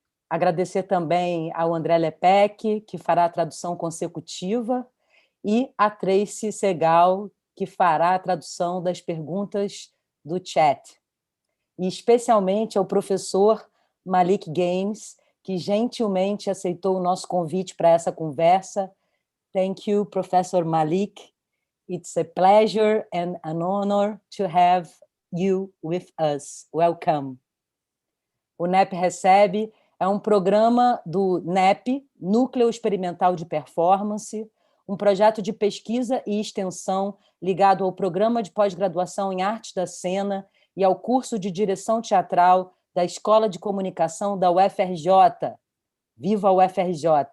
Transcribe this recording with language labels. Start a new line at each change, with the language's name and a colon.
Portuguese: Agradecer também ao André Lepec, que fará a tradução consecutiva, e a Tracy Segal, que fará a tradução das perguntas do chat. E especialmente ao professor Malik Gaines, que gentilmente aceitou o nosso convite para essa conversa.
English: Thank you, Professor Malik. It's a pleasure and an honor to have you with us. Welcome.
Portuguese: O NEP.recebe é um programa do NEP, Núcleo Experimental de Performance, um projeto de pesquisa e extensão ligado ao programa de pós-graduação em Artes da Cena e ao curso de direção teatral da Escola de Comunicação da UFRJ. Viva a UFRJ!